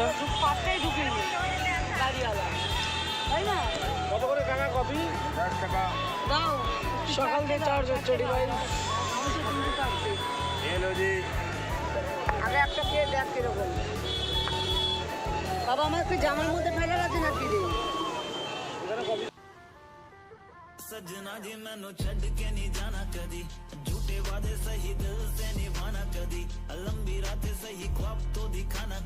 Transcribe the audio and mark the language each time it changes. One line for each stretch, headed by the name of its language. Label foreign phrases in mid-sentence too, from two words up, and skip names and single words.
Bangla: 5টায় ঢুকিয়ে নি গাড়িওয়ালা, তাই না? কত করে টাকা কপি? 1 টাকা। দাও সকাল দিয়ে চার্জ হচ্ছে ভাই। মানুষের কিন্তু থাকবে। হ্যালো জি। আগে একটা খেয়ে দেখ কিরকম। বাবা আমার একটু জামার মধ্যে ফেলার আছে নাকি রে?
Punjabi: ਸਜਨਾ ਜੀ ਮੈਨੂੰ ਛੜ ਕੇ ਨਹੀਂ ਜਾਣਾ ਕਦੀ, ਝੂਠੇ ਵਾਦੇ ਸਹੀ ਦਿਲ ਸੇ ਨਿਭਾਣਾ ਕਦੀ, ਲੰਬੀ ਰਾਤੇਂ ਸਹੀ ਖ੍ਵਾਬ ਤੋ ਦਿਖਾਣਾ